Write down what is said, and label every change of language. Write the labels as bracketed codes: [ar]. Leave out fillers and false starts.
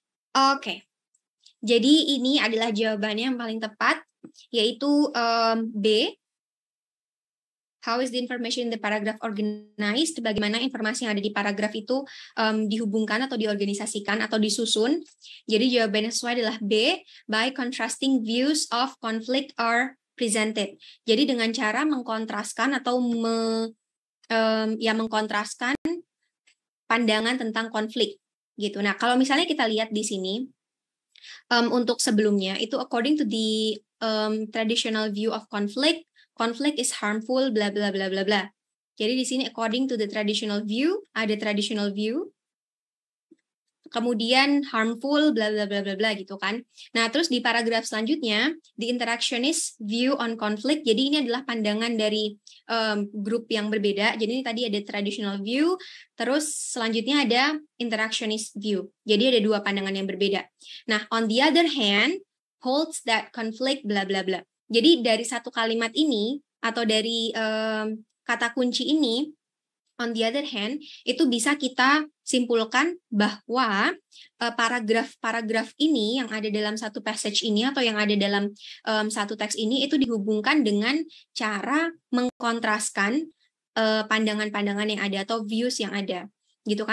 [id] Oke. Jadi ini adalah jawabannya yang paling tepat, yaitu B. [en] How is the information in the paragraph organized? [id] Bagaimana informasi yang ada di paragraf itu dihubungkan atau diorganisasikan atau disusun. Jadi jawabannya sesuai adalah B. [en] By contrasting views of conflict are presented. [id] Jadi dengan cara mengkontraskan atau mengkontraskan pandangan tentang konflik. Gitu. Nah, kalau misalnya kita lihat di sini, untuk sebelumnya itu [en] according to the traditional view of conflict is harmful, [id] bla bla bla bla bla. Jadi di sini [en] according to the traditional view, [id] ada traditional view, kemudian harmful, bla bla bla bla bla gitu kan. Nah, terus di paragraf selanjutnya, [en] the interactionist view on conflict. [id] Jadi ini adalah pandangan dari grup yang berbeda. Jadi ini tadi ada traditional view, terus selanjutnya ada interactionist view. Jadi ada dua pandangan yang berbeda. [en] Nah, on the other hand, holds that conflict, bla bla bla. [id] Jadi dari satu kalimat ini atau dari kata kunci ini, [en] on the other hand, [id] itu bisa kita simpulkan bahwa paragraf-paragraf ini yang ada dalam satu passage ini atau yang ada dalam satu teks ini itu dihubungkan dengan cara mengkontraskan pandangan-pandangan yang ada atau views yang ada, gitu.